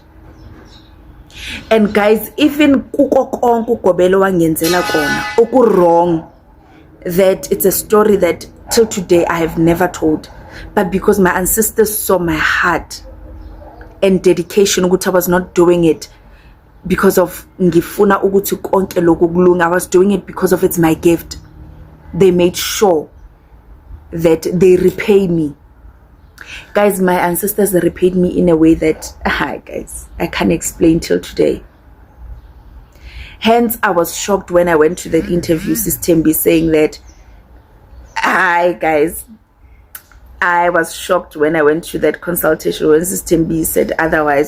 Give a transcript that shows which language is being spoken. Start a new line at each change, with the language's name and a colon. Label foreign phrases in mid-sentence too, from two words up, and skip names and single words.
English: And guys, even wrong, that it's a story that till today I have never told. But because my ancestors saw my heart and dedication, I was not doing it because of
Zulu: ngifuna ukuthi konke lokhu kulunga.
English: I was doing it because of it's my gift. They made sure that they repay me. Guys, my ancestors repaid me in a way that, guys, I can't explain till today. Hence, I was shocked when I went to that interview, Usis Thembi, saying that, guys, I was shocked when I went to that consultation when Usis Thembi said otherwise.